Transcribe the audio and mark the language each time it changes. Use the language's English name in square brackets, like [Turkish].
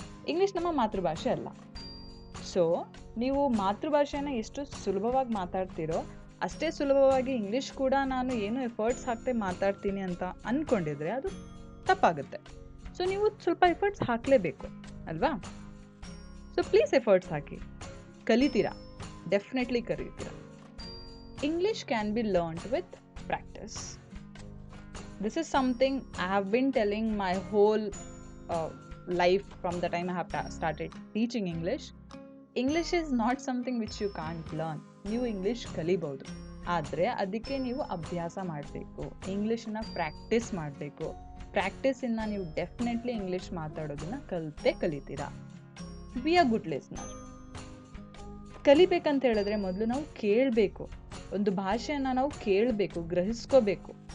[Kannada] English ನಮ್ಮ ಮಾತೃಭಾಷೆ ಅಲ್ಲ. ಸೊ ನೀವು ಮಾತೃಭಾಷೆನ ಎಷ್ಟು ಸುಲಭವಾಗಿ ಮಾತಾಡ್ತೀರೋ ಅಷ್ಟೇ ಸುಲಭವಾಗಿ ಇಂಗ್ಲೀಷ್ ಕೂಡ ನಾನು ಏನು ಎಫರ್ಟ್ಸ್ ಹಾಕ್ತೆ ಮಾತಾಡ್ತೀನಿ ಅಂತ ಅಂದ್ಕೊಂಡಿದ್ರೆ ಅದು ತಪ್ಪಾಗುತ್ತೆ. ಸೊ ನೀವು ಸ್ವಲ್ಪ ಎಫರ್ಟ್ಸ್ ಹಾಕಲೇಬೇಕು ಅಲ್ವಾ? So please efforts hockey, ಕಲಿತೀರಾ, definitely ಕಲಿತೀರಾ. [English] English can be learned with practice. This is something I have been telling my whole life from the time I have started teaching English. English is not something which you can't learn. [Kannada] ನೀವು English ಕಲಿಬಹುದು, ಆದರೆ ಅದಕ್ಕೆ ನೀವು ಅಭ್ಯಾಸ ಮಾಡಬೇಕು, ಇಂಗ್ಲೀಷನ್ನ practice ಮಾಡಬೇಕು. ಪ್ರಾಕ್ಟೀಸಿಂದ ನೀವು definitely English ಮಾತಾಡೋದನ್ನ ಕಲಿತೀರಾ. [English] Be a good listener. [Kannada] ಕಲಿಬೇಕಂತ ಹೇಳಿದ್ರೆ ಮೊದಲು ನಾವು ಕೇಳಬೇಕು, ಒಂದು ಭಾಷೆಯನ್ನು ನಾವು ಕೇಳಬೇಕು, ಗ್ರಹಿಸ್ಕೋಬೇಕು.